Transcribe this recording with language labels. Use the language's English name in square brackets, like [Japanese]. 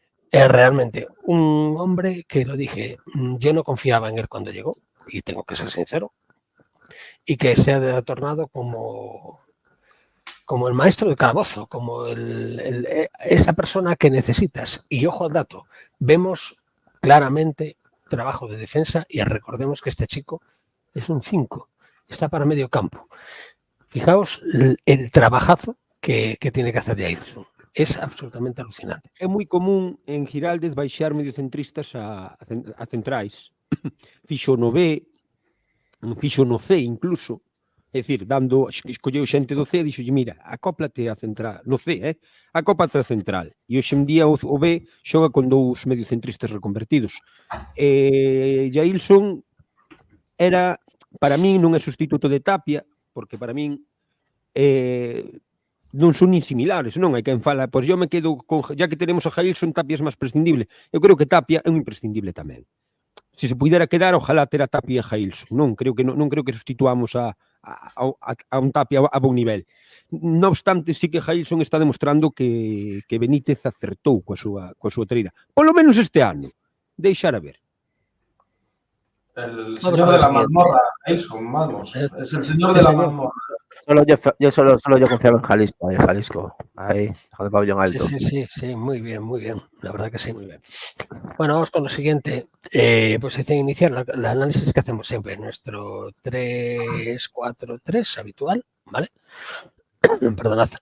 [Spanish] Realmente, un hombre que lo dije, yo no confiaba en él cuando llegó, y tengo que ser sincero, y que se ha tornado como el maestro de calabozo, como esa persona que necesitas. Y ojo al dato, vemos claramente trabajo de defensa y recordemos que este chico es un 5, está para medio campo. Fijaos el trabajazo que tiene que hacer Jailson. Es absolutamente alucinante. [Galician] É moi común en Giraldez baixar mediocentristas a centrais. Fixo no B, fixo no C incluso, é dicir, escolleu xente do C e dixo, mira, acóplate a central, no C, acóplate a central. E hoxe en día o B xoga con dous mediocentristas reconvertidos. Jailson era, para min, non é sustituto de Tapia, porque para min non son nin similares, non? Hai quen fala, pois eu me quedo con, [Spanish] ya que tenemos a Jailson, [Galician] Tapia é máis prescindible. Eu creo que Tapia é un imprescindible tamén. Se se puidera quedar, ojalá ter a Tapia e a Jailson. Non creo que sustituamos a un Tapia a bon nivel. Non obstante, sí que Jailson está demostrando que Benítez acertou coa súa traída. Polo menos este ano. Deixar a ver. [Spanish] El señor de la mazmorra, Jailson, vamos. Es el señor de la mazmorra. Solo yo confiaba en Jalisco. Ahí, de pabellón alto. Sí, muy bien. La verdad que sí, muy bien. Bueno, vamos con lo siguiente. Posición inicial, el análisis que hacemos siempre, nuestro 3-4-3 habitual, ¿vale? Perdonad.